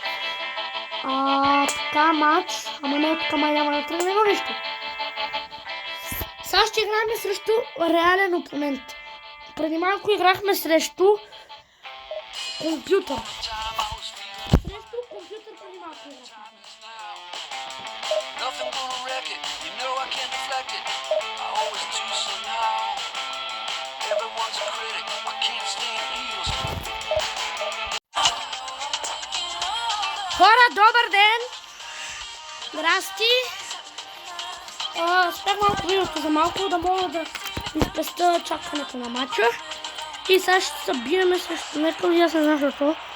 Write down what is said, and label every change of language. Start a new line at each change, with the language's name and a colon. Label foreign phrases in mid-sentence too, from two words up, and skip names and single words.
Bulgarian: Така, матч. Ама не, така няма да тръгнем нищо. Сега ще играем срещу реален опонент. Преди малко играхме срещу компютър. Срещу компютър преди малко играхме.
English: Nothing gonna wreck it, you know I can't deflect it. I always do somehow. Everyone's a critic, I can't stand heels.
Bulgarian: Хора, добър ден! Здрасти! Спрях малко видеото за малко, да мога да изпеста чакането на матча. И сега ще се събираме срещу някой, аз не знам защо.